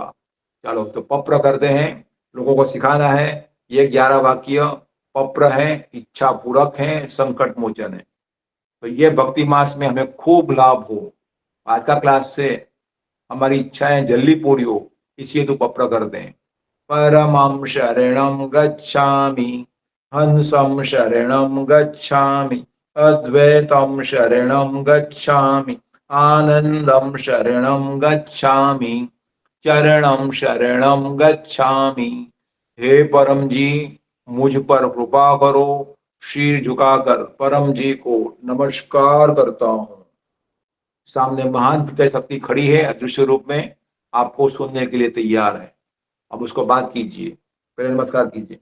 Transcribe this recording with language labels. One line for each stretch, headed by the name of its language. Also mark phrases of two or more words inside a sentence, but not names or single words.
Hindi: चलो, तो पप्र करते हैं, लोगों को सिखाना है। ये 11 वाक्य पप्र है, इच्छा पूरक है, संकट मोचन है। तो ये भक्ति मास में हमें खूब लाभ हो। आज का क्लास से हमारी इच्छाएं जल्दी पूरी हो, इसलिए तो पप्र करते हैं।
Sanskrit: परमं शरणं गच्छामि, हंसं शरणं गच्छामि, अद्वैतं शरणं गच्छामि, आनंदं शरणं गच्छामि, चरणं शरणं गच्छामि।
Hindi: हे परम जी, मुझ पर कृपा करो। शीर झुकाकर परम जी को नमस्कार करता हूँ। सामने महान पिता शक्ति खड़ी है, अदृश्य रूप में, आपको सुनने के लिए तैयार है। अब उसको बात कीजिए, पहले नमस्कार कीजिए।